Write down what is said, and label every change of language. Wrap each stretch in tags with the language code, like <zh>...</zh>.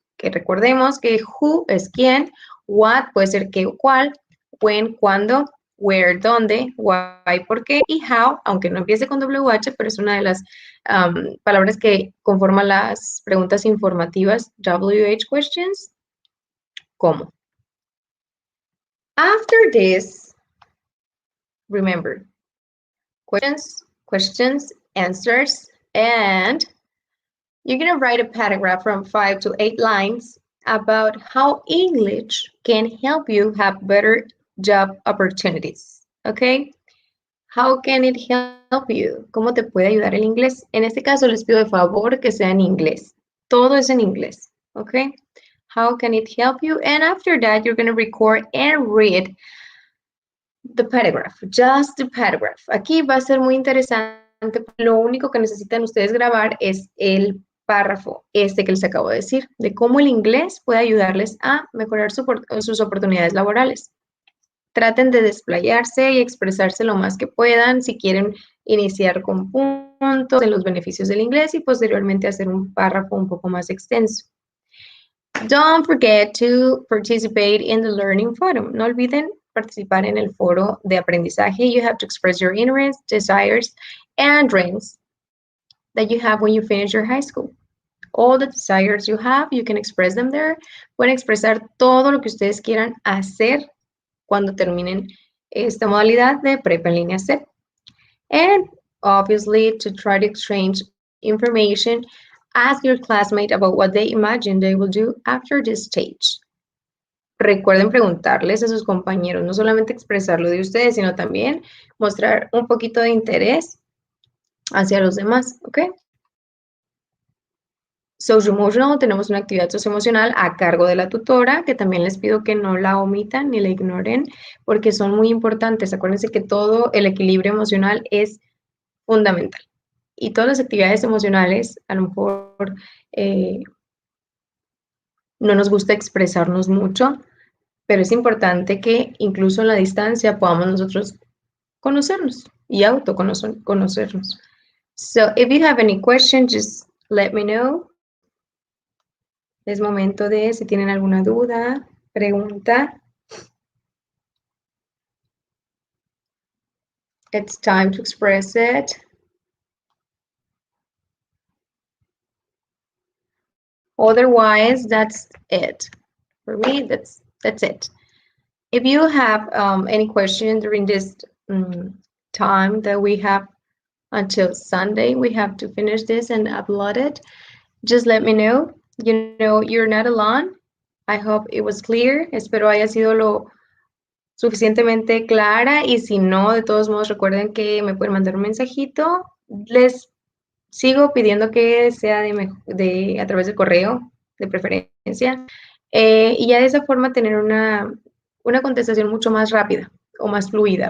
<es>Que recordemos que who es quién, what puede ser qué o cuál, when, cuándo, where, dónde, why, por qué, y how, aunque no empiece con WH, pero es una de las palabras que conforman las preguntas informativas, WH questions, ¿cómo?</es> <en>After this, remember, questions, answers, and you're going to write a paragraph from 5 to 8 lines about how English can help you have better job opportunities. Okay? How can it help you?</en> <es>¿Cómo te puede ayudar el inglés? En este caso les pido de favor que sea en inglés. Todo es en inglés. Okay?</es> <en>How can it help you? And after that, you're going to record and read the paragraph, just the paragraph.</en> <es>Aquí va a ser muy interesante. Lo único que necesitan ustedes grabar es el párrafo que les acabo de decir, de cómo el inglés puede ayudarles a mejorar sus oportunidades laborales. Traten de desplayarse y expresarse lo más que puedan, si quieren iniciar con puntos en los beneficios del inglés y posteriormente hacer un párrafo un poco más extenso.</es> <en>Don't forget to participate in the learning forum.</en> <es>No olviden participar en el foro de aprendizaje.</es> <en>You have to express your interests, desires, and dreams that you have when you finish your high school. All the desires you have, you can express them there.</en> <es>Pueden expresar todo lo que ustedes quieran hacer cuando terminen esta modalidad de prepa en línea C.</es> <en>And obviously, to try to exchange information, ask your classmate about what they imagine they will do after this stage.</en> <es>Recuerden preguntarles a sus compañeros, no solamente expresarlo de ustedes, sino también mostrar un poquito de interés hacia los demás, ¿ok? Socio-emotional, tenemos una actividad socioemocional a cargo de la tutora, que también les pido que no la omitan ni la ignoren, porque son muy importantes. Acuérdense que todo el equilibrio emocional es fundamental. Y todas las actividades emocionales, a lo mejor no nos gusta expresarnos mucho, pero es importante que incluso en la distancia podamos nosotros conocernos y autoconocernos.</es> <en>So, if you have any questions, just let me know.</en> <es>Es momento de, si tienen alguna duda, pregunta.</es> <en>It's time to express it. Otherwise, that's it. For me, that's it. If you have any question during this time that we have until Sunday, we have to finish this and upload it, just let me know. You know, you're not alone. I hope it was clear.</en> <es>Espero haya sido lo suficientemente clara y si no, de todos modos, recuerden que me pueden mandar un mensajito. Les sigo pidiendo que sea a través del correo, de preferencia, y ya de esa forma tener una contestación mucho más rápida o más fluida.</es>